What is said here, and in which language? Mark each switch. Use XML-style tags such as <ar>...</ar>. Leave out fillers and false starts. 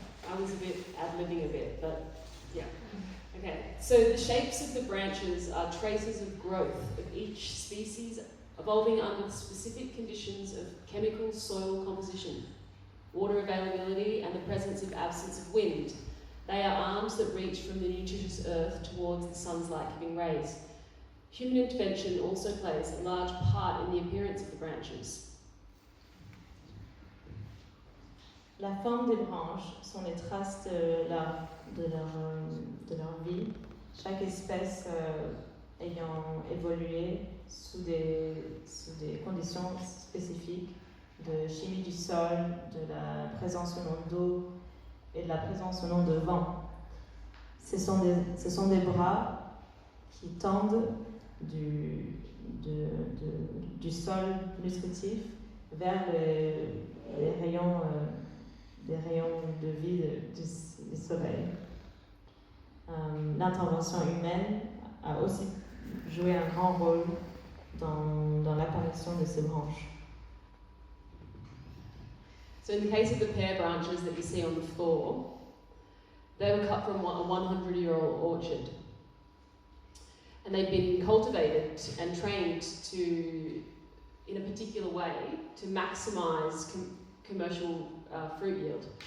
<en>I was a bit ad-libbing a bit, but yeah. Okay, so the shapes of the branches are traces of growth of each species evolving under the specific conditions of chemical soil composition, water availability, and the presence of absence of wind. They are arms that reach from the nutritious earth towards the sun's light-giving rays. Human intervention also plays a large part in the appearance of the branches.</en> <fr>La forme des branches sont les traces de leur vie, chaque espèce ayant évolué sous des conditions spécifiques de chimie du sol, de la présence ou non d'eau et de la présence ou non de vent. Ce sont des bras qui tendent du sol nutritif vers les rayons de vie du soleil. L'intervention humaine a aussi joué un grand rôle dans l'apparition de ces branches.</fr> <en>So in the case of the pear branches that you see on the floor, they were cut from a 100-year-old orchard. And they've been cultivated and trained in a particular way to maximise commercial fruit yield.</en>